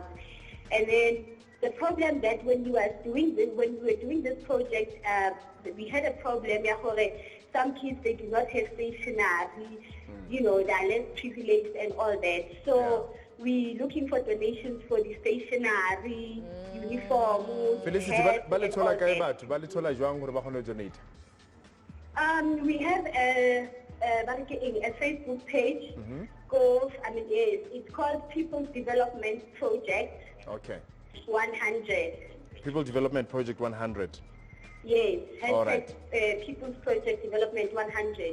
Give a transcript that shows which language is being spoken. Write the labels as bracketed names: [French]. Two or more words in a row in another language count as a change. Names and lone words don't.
[English] And then the problem that when we were doing this project, we had a problem. Some kids, they do not have stationery. You know, they are less privileged and all that. So we're looking for donations for the stationery, uniform, Felicity, [Southern Sotho] balithola kae batho? Balithola jwang hore ba kgone ho donate? [English] We have a Facebook page. It's called People's Development Project. Okay. 100. People Development Project 100. Yes. All right. People's Project Development 100.